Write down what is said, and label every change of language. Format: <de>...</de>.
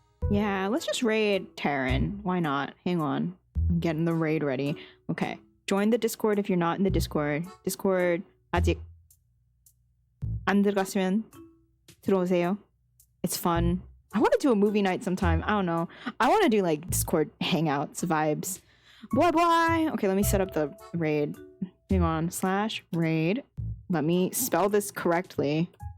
<en>Yeah, let's just raid Taryn. Why not? Hang on. I'm getting the raid ready. Okay. Join the Discord if you're not in the Discord.</en> <ko>Discord 아직 안 들어갔으면 들어오세요.</ko> <en>It's fun. I want to do a movie night sometime. I don't know. I want to do like Discord hangouts vibes. Blah blah. Okay, let me set up the raid. Hang on. /raid. Let me spell this correctly.</en>